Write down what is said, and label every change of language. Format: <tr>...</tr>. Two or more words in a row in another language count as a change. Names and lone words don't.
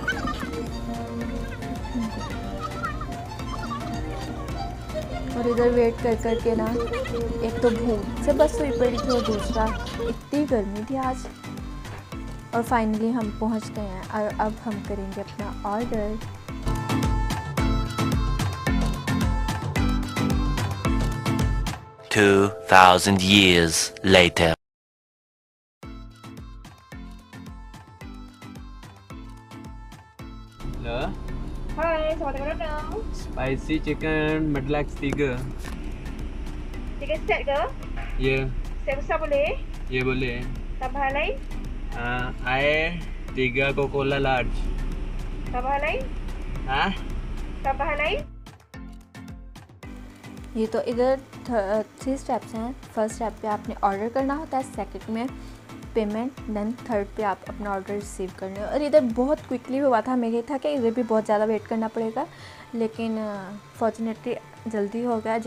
<hi>और इधर वेट कर के ना, एक तो भूख से बस हुई पड़ी थी और दूसरा इतनी गर्मी थी आज। और फाइनली हम पहुंच गए हैं और अब हम करेंगे अपना ऑर्डर।</hi> <en>2000 years later.</en> <ms>Halo, Hai, selamat datang dong.</ms> <en>spicy chicken medlaks 3.</en> <ms>3 set ke? Ya, Set besar boleh? ya boleh. Tambahan lain? Air 3 Coca-Cola large. Tambahan lain? Hah? Tambahan lain?</ms> <hi>ये तो इधर 3 स्टेप्स हैं।</hi> <en>first step</en> <hi>पे आपने ऑर्डर करना होता है, सेकंड में पेमेंट,</hi> <en>then third</en> <hi>पे आप अपना ऑर्डर रिसीव करने। और इधर बहुत क्विकली हुआ था, हमें ये था कि इधर भी बहुत ज़्यादा वेट करना पड़ेगा, लेकिन फॉर्चुनेटली जल्दी हो गया।</hi>